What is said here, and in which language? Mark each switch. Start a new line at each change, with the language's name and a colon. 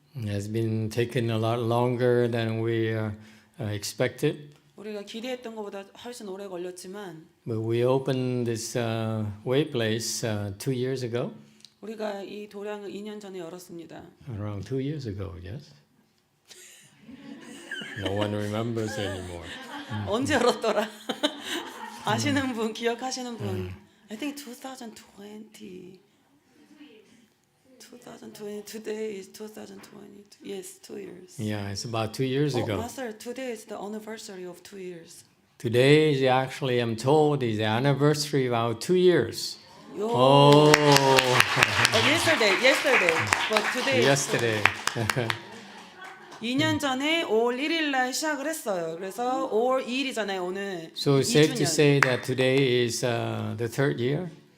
English: It has been taken a lot longer than we expected.
Korean: 우리가 기대했던 것보다 훨씬 오래 걸렸지만
English: But we opened this way place 2 years ago.
Korean: 우리가 이 도량을 2년 전에 열었습니다.
English: Around 2 years ago, yes. No one remembers anymore.
Korean: 언제 열었더라? 아시는 분, 기억하시는 분.
English: I think 2020. 2020. Today is 2020. Yes, 2 years. Yeah, it's about 2 years ago. Master, today is the anniversary of 2 years. Today is actually, I'm told, is the anniversary of our 2 years. Yo. Oh, yesterday. But today. yesterday.
Korean: 2년 전에 5월 1일 날 시작을 했어요. 그래서 5월 2일이잖아요, 오늘.
English: So it's safe to
Korean: 2주년.
English: say that today is the 3rd year?